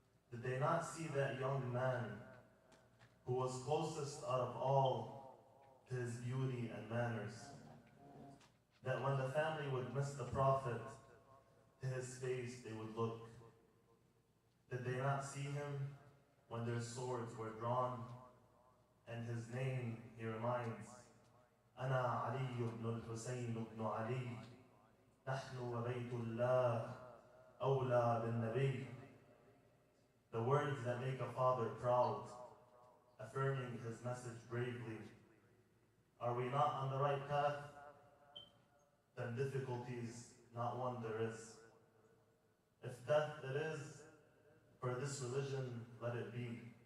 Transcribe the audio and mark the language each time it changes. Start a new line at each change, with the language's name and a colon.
English: Did they not see that young man who was closest out of all to his beauty and manners? That when the family would miss the Prophet, to his face they would look. Did they not see him when their swords were drawn? And his name, he reminds,
Arabic: أنا علي بن الحسين بن علي نحن وبيت الله أولى بالنبي.
English: The words that make a father proud, affirming his message bravely. Are we not on the right path? Then difficulties, not one there is. If death it is, for this religion let it be.